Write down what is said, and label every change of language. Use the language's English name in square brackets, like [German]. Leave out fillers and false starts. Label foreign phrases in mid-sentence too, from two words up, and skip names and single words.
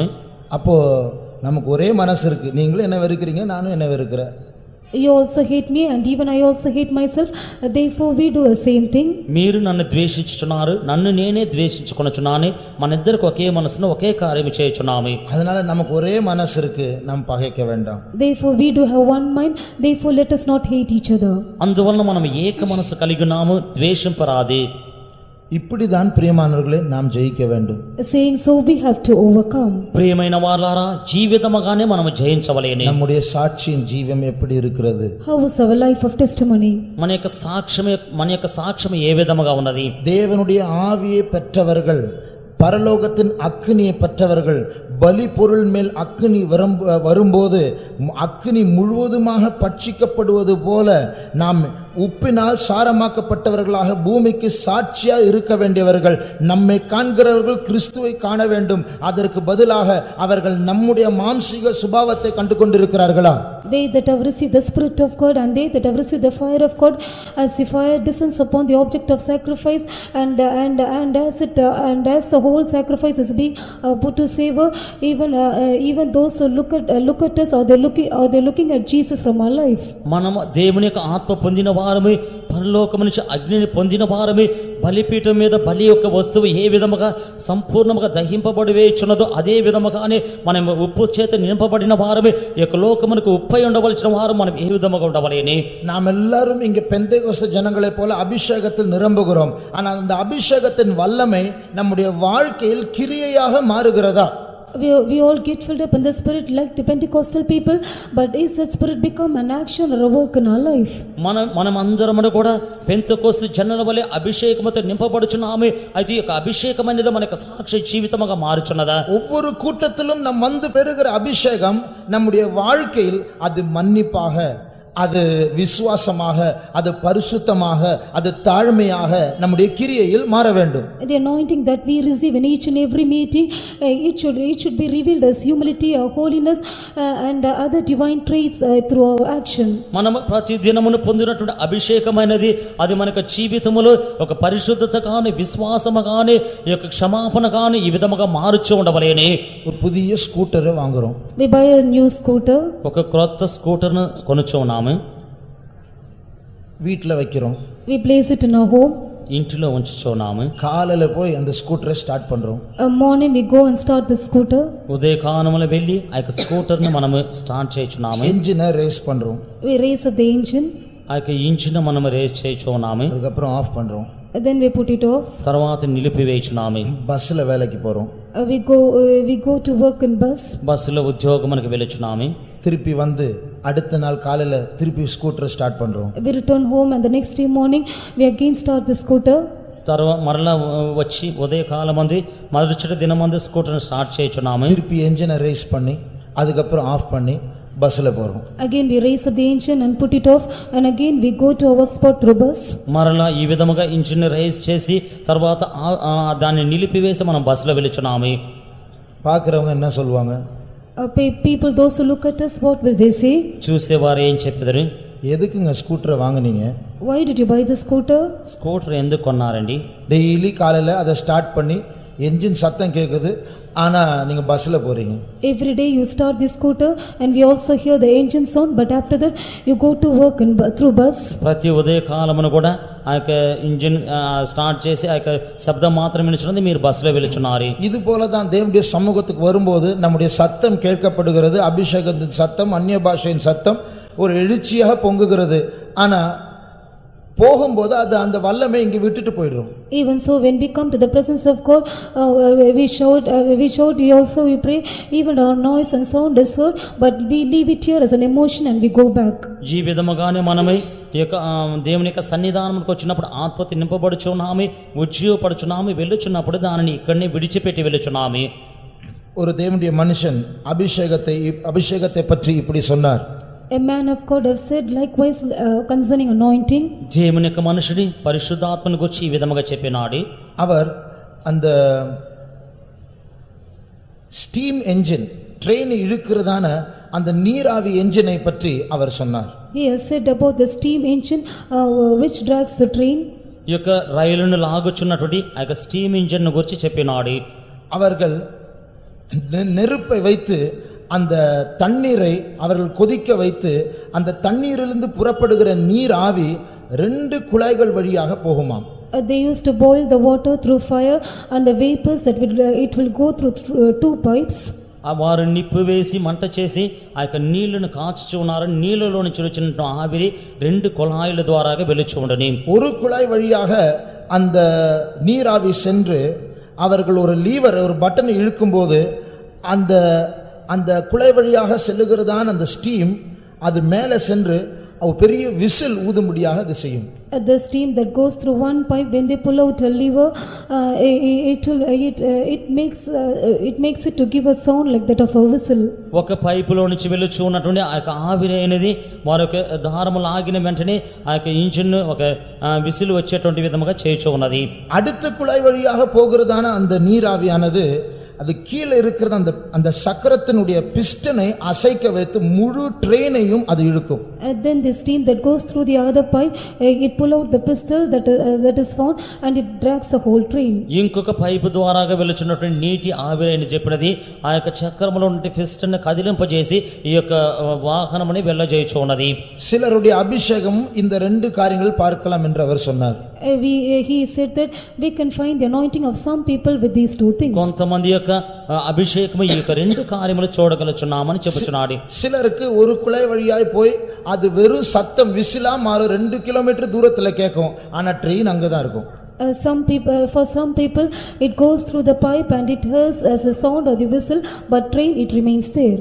[Tamil] அப்போ நமக்கு ஒரே மனசு இருக்கு. நீங்களும் என்ன வெறுக்கிறீங்க, நானும் என்ன வெறுக்கிறேன். [English] You also hate me and even I also hate myself. Therefore we do the same thing. [Telugu] మీరు నన్ను ద్వేషించుచున్నారు, నన్ను నేనే ద్వేషించుకొనుచున్నాను. మన ఇద్దరికి ఒకే మనసును ఒకే కార్యము చేయుచున్నాము. [Tamil] அதனால நமக்கு ஒரே மனசு இருக்கு, நாம் பகைக்க வேண்டாம். [English] Therefore we do have one mind. Therefore let us not hate each other. [Telugu] అందువలన మనం ఏక మనసు కలిగి ఉన్నాము, ద్వేషింపరాదు. [Tamil] இப்படிதான் பிரியமானவர்களே நாம் ஜெயிக்க வேண்டும். [English] Saying so we have to overcome. [Telugu] ప్రియమైన వారలారా, జీవితముగానే మనము జయించవలేను. [Tamil] நம்முடைய சாட்சியின் ஜீவம் எப்படி இருக்கிறது? [English] How is our life of testimony? [Telugu] మన యొక్క సాక్ష్యం ఏ విధముగా ఉన్నది? [Tamil] தேவனுடைய ஆவியை பெற்றவர்கள், பரலோகத்தின் அக்கினியை பெற்றவர்கள், பலி பொருள் மேல் அக்கினி வரும்போது அக்கினி முழுவதுமாக பட்சிக்கப்படுவது போல நாம் உப்பினால் சாரமாக்கப்பட்டவர்களாக பூமிக்கு சாட்சியா இருக்க வேண்டியவர்கள். நம்மை காண்கிறவர்கள் கிறிஸ்துவை காண வேண்டும். அதற்கு பதிலாக அவர்கள் நம்முடைய மாம்சீக சுபாவத்தை கண்டு கொண்டிருக்கிறார்களா? [English] They that have received the Spirit of God and they that have received the fire of God, as the fire descends upon the object of sacrifice, and as the whole sacrifice is being put to savor, even those who look at us, or they looking at Jesus from our life. [Telugu] మనము దేవుని యొక్క ఆత్మ పొందిన వారమే, పరలోకము నుంచి అగ్నిని పొందిన వారమే, బలిపీఠం మీద బలి యొక్క వస్తువు ఏ విధముగా సంపూర్ణముగా దహింపబడి వేయుచున్నదో అదే విధముగానే మనం ఉప్పు చేత నింపబడిన వారమే, ఈ యొక్క లోకమునకు ఉప్పై ఉండవలసిన వారు మనం ఏ విధముగా ఉండవలేని. [Tamil] நாம் எல்லாரும் இங்கே பெந்தேகோஸ்து ஜனங்களைப் போல அபிஷேகத்தில் நிரம்புகிறோம். ஆனால் அந்த அபிஷேகத்தின் வல்லமை நம்முடைய வாழ்க்கையில் கிரியையாக மாறுகிறதா? [English] We all get filled up in the Spirit like the Pentecostal people, but is that Spirit become an action or a work in our life? [Telugu] మనం అందరము కూడా పెంతెకోస్తు జనుల వలె అభిషేకముతో నింపబడుచున్నామే. అయితే ఈ యొక్క అభిషేకం అనేది మన యొక్క సాక్షి జీవితముగా మారుచున్నదా? [Tamil] ஒவ்வொரு கூட்டத்திலும் நம் வந்து பெறுகிற அபிஷேகம் நம்முடைய வாழ்க்கையில் அது மன்னிப்பாக, அது விசுவாசமாக, அது பரிசுத்தமாக, அது தாழ்மையாக நம்முடைய கிரியையில் மாற வேண்டும். [English] The anointing that we receive in each and every meeting, it should be revealed as humility or holiness and other divine traits through our action. [Telugu] మనము ప్రతి దినమును పొందినటువంటి అభిషేకమైనది అది మనకు జీవితములో ఒక పరిశుద్ధత గాని, విశ్వాసము గాని, ఈ యొక్క క్షమాపణ గాని ఈ విధముగా మారుచు ఉండవలేని. [Tamil] ஒரு புதிய ஸ்கூட்டரை வாங்குறோம். [English] We buy a new scooter. [Telugu] ఒక క్రొత్త స్కూటర్ను కొనుచున్నాము, [Tamil] வீட்டில் வைக்கிறோம். [English] We place it in our home. [Telugu] ఇంటిలో ఉంచుచున్నాము. [Tamil] காலையில் போய் அந்த ஸ்கூட்டரை ஸ்டார்ட் பண்ணுறோம். [English] Morning we go and start the scooter. [Telugu] ఉదయకాలమున వెళ్ళి ఆ యొక్క స్కూటర్ను మనము స్టార్ట్ చేయుచున్నాము. [Tamil] என்ஜினை ரேஸ் பண்ணுறோம். [English] We raise up the engine. [Telugu] ఆ యొక్క ఇంజిన్ మనము రేస్ చేయుచున్నాము. [Tamil] அதுக்கப்புறம் ஆஃப் பண்ணுறோம். [English] Then we put it off. [Telugu] తర్వాత నిలిపివేయుచున్నాము. [Tamil] பஸ்ஸில் வேலைக்கு போகிறோம். [English] We go to work in bus. [Telugu] బస్సులో ఉద్యోగమునకు వెళుచున్నాము. [Tamil] திருப்பி வந்து அடுத்த நாள் காலையில் திருப்பி ஸ்கூட்டரை ஸ்டார்ட் பண்ணுறோம். [English] We return home and the next day morning we again start the scooter. [Telugu] తర్వాత మరలా వచ్చి ఉదయకాలమంది మరుసటి దినమంది స్కూటర్ను స్టార్ట్ చేయుచున్నాము. [Tamil] திருப்பி என்ஜினை ரேஸ் பண்ணி அதுக்கப்புறம் ஆஃப் பண்ணி பஸ்ஸில் போகிறோம். [English] Again we raise up the engine and put it off, and again we go to our work spot through bus. [Telugu] మరలా ఈ విధముగా [English] engine raise [Telugu] చేసి తర్వాత దాన్ని నిలిపివేసి మనం బస్సులో వెళుచున్నాము. [Tamil] பார்க்குறவங்க என்ன சொல்லுவாங்க? [English] People, those who look at us, what will they say? [Telugu] చూసేవారు ఏం చెప్పెదరు? [Tamil] எதுக்குங்க ஸ்கூட்டரை வாங்குனீங்க? [English] Why did you buy the scooter? [Telugu] స్కూటర్ ఎందుకు కొన్నారండి? [Tamil] டெய்லி காலையில் அதை ஸ்டார்ட் பண்ணி என்ஜின் சத்தம் கேட்குது, ஆனால் நீங்கள் பஸ்ஸில் போகிறீங்க. [English] Every day you start the scooter and we also hear the engine sound, but after that you go to work through bus. [Telugu] ప్రతి ఉదయకాలమున కూడా ఆ యొక్క [English] engine start [Telugu] చేసి ఆ యొక్క శబ్దం మాత్రం వినిచున్నది, మీరు బస్సులో వెళుచున్నారు. [Tamil] இது போல தான் தேவனுடைய சமூகத்துக்கு வரும்போது நம்முடைய சத்தம் கேட்கப்படுகிறது. அபிஷேகத்தின் சத்தம், அந்நிய பாஷையின் சத்தம் ஒரு எழுச்சியாக பொங்குகிறது. ஆனால் போகும்போது அது அந்த வல்லமை இங்கே விட்டுட்டு போயிடும். [English] Even so, when we come to the presence of God, we shout, we pray, even our noise and sound is heard, but we leave it here as an emotion and we go back. [Telugu] ఈ విధముగానే మనమై ఈ యొక్క దేవుని యొక్క సన్నిధానంకి వచ్చినప్పుడు ఆత్మతో నింపబడుచున్నాము, ఉజ్జీవపడుచున్నాము, వెళ్ళుచున్నప్పుడు దానిని ఇక్కడనే విడిచిపెట్టి వెళ్ళుచున్నాము. [Tamil] ஒரு தேவனுடைய மனுஷன் அபிஷேகத்தை பற்றி இப்படி சொன்னார். [English] A man of God have said likewise concerning anointing. [Telugu] దేవుని యొక్క మనుషుడి పరిశుద్ధాత్మను గురించి ఈ విధముగా చెప్పినాడు. [Tamil] அவர் அந்த [English] steam engine train [Tamil] இழுக்கிறதான அந்த நீராவி என்ஜினை பற்றி அவர் சொன்னார். [English] He has said about the steam engine which drags the train. [Telugu] ఈ యొక్క రైలును లాగుచున్నటువంటి ఆ యొక్క [English] steam engine [Telugu] గురించి చెప్పినాడు. [Tamil] அவர்கள் நெருப்பை வைத்து அந்த தண்ணீரை அவர்கள் கொதிக்க வைத்து அந்த தண்ணீரிலிருந்து புறப்படுகிற நீர் ஆவி 2 குழாய்கள் வழியாக போகுமாம். [English] They used to boil the water through fire, and the vapors that it will go through 2 pipes. [Telugu] వారు నిప్పు వేసి మంట చేసి ఆ యొక్క నీళ్లను కాచుచు ఉన్నారు. నీళ్ళలో నుంచి వచ్చిన ఆవిరి 2 కుళాయిల ద్వారాగా వెలుచు ఉండని. [Tamil] ஒரு குழாய் வழியாக அந்த நீராவி சென்று அவர்கள் ஒரு லீவர், ஒரு பட்டனை இழுக்கும்போது அந்த குழாய் வழியாக செல்லுகிறதான் அந்த ஸ்டீம் அது மேலே சென்று பெரிய விசில் ஊதும்படியாக அது செய்யும். [English] The steam that goes through one pipe, when they pull out a lever, it makes it to give a sound like that of a whistle. [Telugu] ఒక పైపులో నుంచి వెలుచు ఉన్నటువంటి ఆ యొక్క ఆవిరి అనేది మరొక దారము లాగిన వెంటనే ఆ యొక్క ఇంజిన్ ఒక విసిల్ వచ్చేటువంటి విధముగా చేయుచు ఉన్నది. [Tamil] அடுத்த குழாய் வழியாக போகிறதான அந்த நீராவியானது அது கீழே இருக்கிறது அந்த சக்கரத்தினுடைய பிஸ்டனை அசைக்க வைத்து முழு ட்ரெயினையும் அது இழுக்கும். [English] And then the steam that goes through the other pipe, it pull out the pistol that is found and it drags the whole train. [Telugu] ఇంకొక పైపు ద్వారాగా వెలుచున్నటువంటి నీటి ఆవిరి అని చెప్పినది ఆ యొక్క చక్రములో ఉన్న పిస్టన్ కదిలింపజేసి ఈ యొక్క వాహనముని వెళ్ళజేయుచు ఉన్నది. [Tamil] சிலருடைய அபிஷேகம் இந்த ரெண்டு காரியங்கள் பார்க்கலாம் என்று அவர் சொன்னார். [English] He said that we can find the anointing of some people with these two things. [Telugu] కొంతమంది యొక్క అభిషేకము ఈ యొక్క రెండు కార్యములు చూడగలుచున్నామని చెప్పుచున్నాడు. [Tamil] சிலருக்கு ஒரு குழாய் வழியாய் போய் அது வெறும் சத்தம் விசிலா மாறும் 2 கிலோமீட்டர் தூரத்துல கேட்கும். ஆனா ட்ரெயின் அங்கதான் இருக்கும். [English] For some people it goes through the pipe and it hears as a sound of the whistle, but train it remains there.